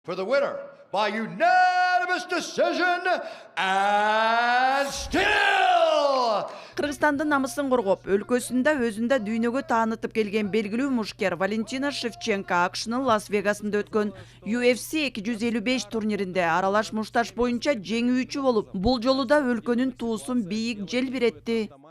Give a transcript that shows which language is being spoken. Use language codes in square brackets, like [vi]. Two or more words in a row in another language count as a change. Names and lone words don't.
[en] For the winner by unanimous decision and still. [ky] Кыргызстандын намысын коргоп, өлкөсүндө өзүндө дүйнөгө таанытып келген белгилүү мушкер Валентина Шевченко АКШнын Лас-Вегасында өткөн UFC 255 турниринде аралаш мушташ боюнча жеңүүчү болуп, бул жолу да өлкөнүн туусун бийик желбиретти.